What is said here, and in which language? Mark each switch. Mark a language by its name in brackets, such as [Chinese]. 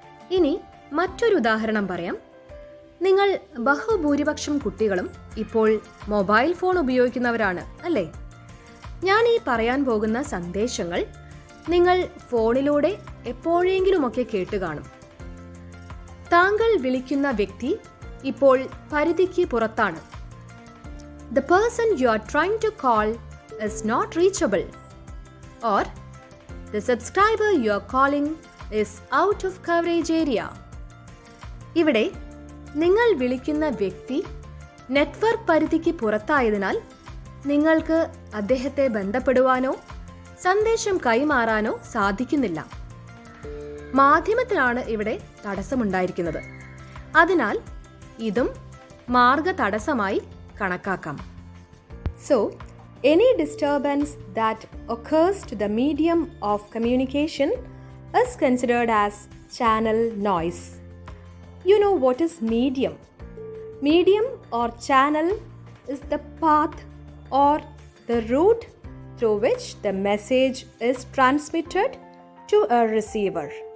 [Malayalam] ഇനി മറ്റൊരു ഉദാഹരണം പറയാം. നിങ്ങൾ ബഹുഭൂരിപക്ഷം കുട്ടികളും ഇപ്പോൾ മൊബൈൽ ഫോൺ ഉപയോഗിക്കുന്നവരാണ് അല്ലേ? ഞാൻ ഈ പറയാൻ പോകുന്ന സന്ദേശങ്ങൾ നിങ്ങൾ ഫോണിലൂടെ എപ്പോഴെങ്കിലുമൊക്കെ കേട്ട് കാണും. താങ്കൾ വിളിക്കുന്ന വ്യക്തി ഇപ്പോൾ പരിധിക്ക് പുറത്താണ്. [English] The person you are trying to call is not reachable. Or the subscriber you are calling is out of coverage area. [Malayalam] ഇവിടെ നിങ്ങൾ വിളിക്കുന്ന വ്യക്തി നെറ്റ്വർക്ക് പരിധിക്ക് പുറത്തായതിനാൽ നിങ്ങൾക്ക് അദ്ദേഹത്തെ ബന്ധപ്പെടുവാനോ സന്ദേശം കൈമാറാനോ സാധിക്കുന്നില്ല. മാധ്യമത്തിലാണ് ഇവിടെ തടസ്സമുണ്ടായിരിക്കുന്നത്. അതിനാൽ ഇതും മാർഗതടസ്സമായി കണക്കാക്കാം. [English] So, any disturbance that occurs to the medium of communication is considered as channel noise. You know what is medium? Medium or channel is the path or the route through which the message is transmitted to a receiver.